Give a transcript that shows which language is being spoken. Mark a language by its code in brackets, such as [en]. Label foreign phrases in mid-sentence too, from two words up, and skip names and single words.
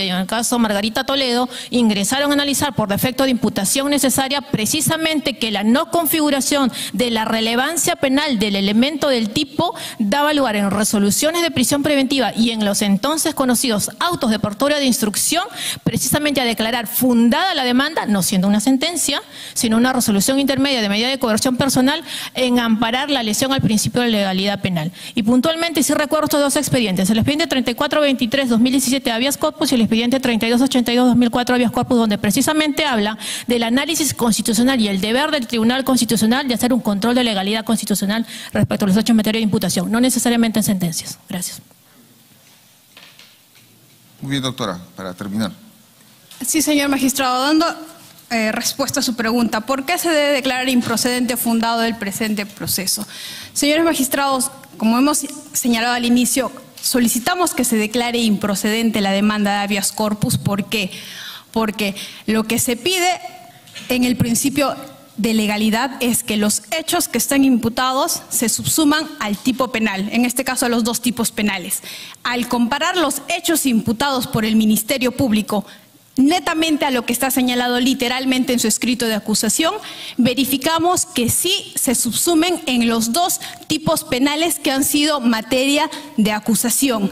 [es] y en el caso Margarita Toledo, ingresaron a analizar por defecto de imputación necesaria precisamente que la no configuración de la relevancia penal del elemento del tipo daba lugar en resoluciones de prisión preventiva y en los entonces conocidos autos de portoria de instrucción, precisamente a declarar fundada la demanda, no siendo una sentencia, sino una resolución intermedia de medida de coerción personal, en amparar la lesión al principio de legalidad penal. Y puntualmente sí recuerdo estos 2 expedientes, el expediente 3423-2017 [la] habeas corpus [es] y el expediente 3282-2004 [la] habeas corpus, [es] donde precisamente habla del análisis constitucional y el deber del Tribunal Constitucional de hacer un control de legalidad constitucional respecto a los hechos en materia de imputación, no necesariamente en sentencias. Gracias. Muy bien, doctora, para terminar. Sí, señor magistrado, dando respuesta a su pregunta, ¿por qué se debe declarar improcedente o fundado el presente proceso? Señores magistrados, como hemos señalado al inicio, solicitamos que se declare improcedente la demanda de [la] habeas corpus. [es] ¿Por qué? Porque lo que se pide en el principio de legalidad es que los hechos que están imputados se subsuman al tipo penal, en este caso a los 2 tipos penales. Al comparar los hechos imputados por el Ministerio Público netamente a lo que está señalado literalmente en su escrito de acusación, verificamos que sí se subsumen en los 2 tipos penales que han sido materia de acusación.